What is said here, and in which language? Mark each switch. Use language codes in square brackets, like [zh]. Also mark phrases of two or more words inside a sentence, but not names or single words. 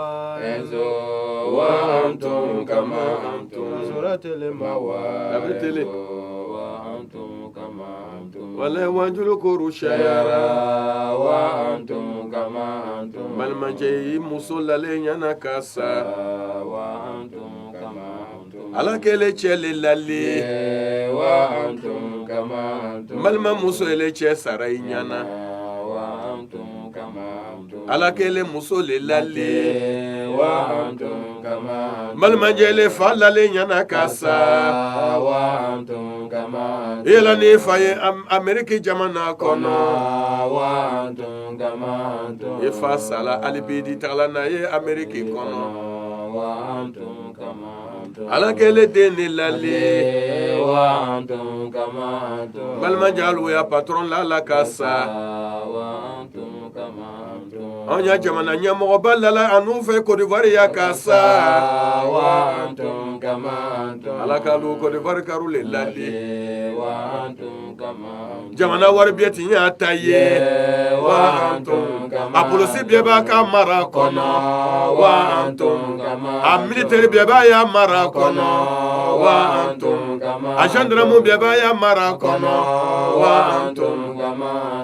[ar] وأنتم كما أنتم كسرت المواعظ وأنتم كما أنتم ولا يواجهكم شيرا وأنتم كما أنتم بل ما جاي مسلا لينا كاسا وأنتم [bm] ala kele cɛle lali [ar] وأنتم كما أنتم [bm] balima muso ele cɛ sara i ɲana [ar] وأنتم كما أنتم [bm] ala kele muso le lali [ar] وأنتم كما أنتم [bm] balima jɛle fa lale ɲana ka sa [ar] وأنتم كما أنتم [bm] yela ni fa ye Ameriki jamana kɔnɔ [ar] وأنتم كما أنتم [bm] i fa sala alibidi tagala na ye Ameriki kɔnɔ [ar] وأنتم كما [bm] ala kele den ni lali [ar] وأنتم كما أنتم [bm] balima jalu ya patron la la ka sa [ar] وأنتم كما أنتم [bm] an ya jamana ɲɛmɔgɔba lala anu fɛ Côte d'Ivoire ya ka sa [ar] وأنتم كما أنتم [bm] ala ka lu Côte d'Ivoire karu le lali [ar] وأنتم كما أنتم [bm] jamana wari bɛɛ ti y'a ta ye [ar] وأنتم كما [bm] a polisi bɛɛ b'a ka mara kɔnɔ [ar] وأنتم كما [bm] a militaire bɛɛ b'a ya mara kɔnɔ [ar] وأنتم كما [bm] a gendarme bɛɛ b'a ya mara kɔnɔ [ar] وأنتم كما